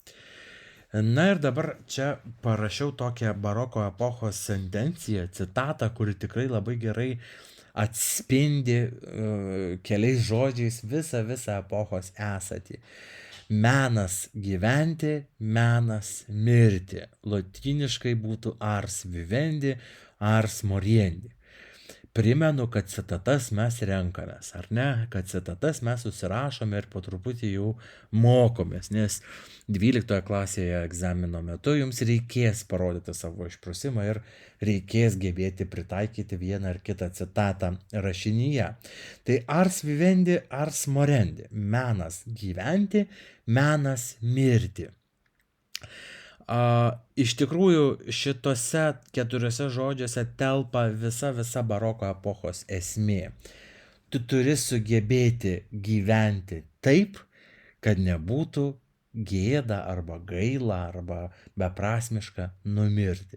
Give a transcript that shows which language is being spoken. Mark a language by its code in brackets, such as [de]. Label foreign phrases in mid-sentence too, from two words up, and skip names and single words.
[lt] Na ir dabar čia parašiau tokią baroko epochos sentenciją, citatą, kuri tikrai labai gerai atspindi keliais žodžiais visą epochos esatį. Menas gyventi, menas mirti. Lotyniškai būtų [la] ars vivendi, ars moriendi. [lt] Primenu, kad citatas mes renkamės, ar ne? Kad citatas mes susirašome ir po truputį jau mokomės, nes 12 klasėje egzamino metu jums reikės parodyti savo išprusimą ir reikės gebėti pritaikyti vieną ar kitą citatą rašinyje. Tai [la] ars vivendi, ars morendi. [lt] Menas gyventi, menas mirti. Iš tikrųjų, šitose 4 žodžiuose telpa visa baroko epochos esmė. Tu turi sugebėti gyventi taip, kad nebūtų gėda arba gaila arba beprasmiška numirti.